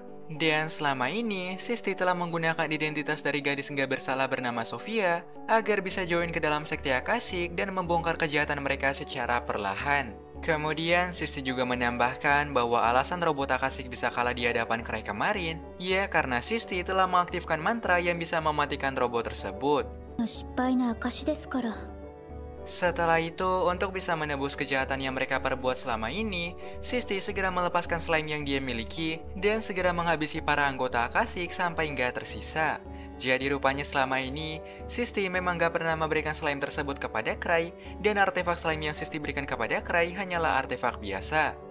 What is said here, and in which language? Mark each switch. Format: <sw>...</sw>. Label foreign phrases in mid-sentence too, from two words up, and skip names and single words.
<id>Dan selama ini, Sisti telah menggunakan identitas dari gadis nggak bersalah bernama Sofia agar bisa join ke dalam sekte Akashic dan membongkar kejahatan mereka secara perlahan. Kemudian, Sisti juga menambahkan bahwa alasan robot Akashic bisa kalah di hadapan Cray kemarin, ya karena Sisti telah mengaktifkan mantra yang bisa mematikan robot tersebut.</id> <ja>失敗の証ですから。</ja> <id>Setelah itu, untuk bisa menebus kejahatan yang mereka perbuat selama ini, Sisti segera melepaskan slime yang dia miliki dan segera menghabisi para anggota Akashic sampai nggak tersisa. Jadi rupanya selama ini, Sisti memang nggak pernah memberikan slime tersebut kepada Cray, dan artefak slime yang Sisti berikan kepada Cray hanyalah artefak biasa.</id>